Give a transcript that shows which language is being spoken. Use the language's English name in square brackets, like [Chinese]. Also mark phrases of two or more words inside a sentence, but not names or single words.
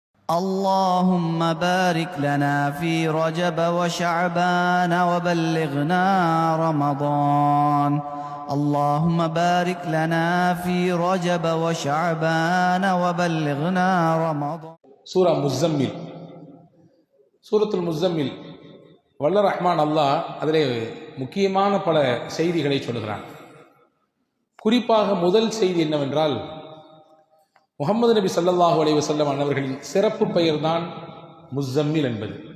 [Arabic] اللهم بارك لنا في رجب وشعبان وبلغنا رمضان. اللهم بارك لنا في رجب وشعبان وبلغنا رمضان. [Tamil] சூரா முஸ்ஸம்மில். சூரத்துல் முஸ்ஸம்மில் வல்ல ரஹ்மான் அல்லாஹ் அதிலே முக்கியமான பல செய்திகளை சொல்கிறான். குறிப்பாக முதல் செய்தி என்னவென்றால், முஹம்மது நபி [Arabic] صلى الله عليه وسلم [Tamil] அன்னவர்களின் சிறப்பு பெயர்தான் முஸ்ஸம்மில் என்பது.